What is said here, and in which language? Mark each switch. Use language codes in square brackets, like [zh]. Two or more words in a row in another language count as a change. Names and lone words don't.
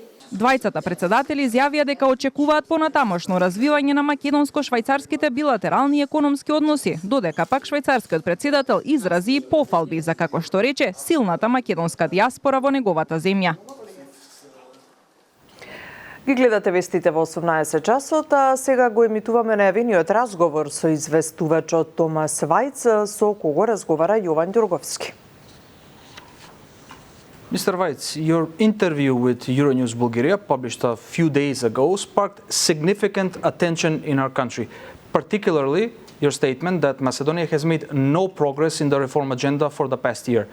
[mk] Двајцата председатели изјавија дека очекуваат понатамошно развивање на македонско-швајцарските билатерални економски односи, додека пак швајцарскиот председател изрази пофалби за, како што рече, силната македонска диаспора во неговата земја. Ги гледате вестите во 18 часот, а сега го емитуваме најавениот разговор со известувачот Томас Вајц, со кого разговара Јован Ѓурговски. [en] Mr. Vajc, your interview with Euronews Bulgaria, published a few days ago, sparked significant attention in our country, particularly your statement that Macedonia has made no progress in the reform agenda for the past year.